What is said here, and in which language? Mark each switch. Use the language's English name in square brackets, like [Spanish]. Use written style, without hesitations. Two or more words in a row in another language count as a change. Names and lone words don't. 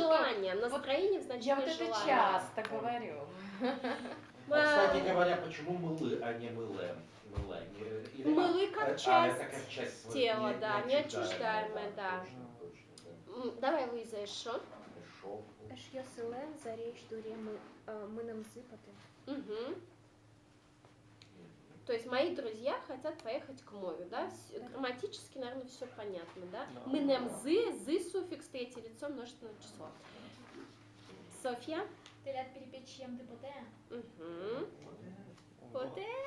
[Russian] желания, настроение в значении Я вот это желания. часто говорю. А, кстати говоря, почему мылы, а не мылэ? Мылы как это часть как часть тела, да, неотчуждаемая, неотчуждаемая, да. Точно. Давай, Луиза, еще. Хорошо. [Udmurt] Эшьёсылэн заречь дуре мыном зыпаты. [Russian] То есть мои друзья хотят поехать к морю, да? Грамматически, наверное, все понятно, да? Мы зы суффикс, третье лицо, множественное число. Софья? [Udmurt] Ты ляд перепечь чем ты поте? Поте.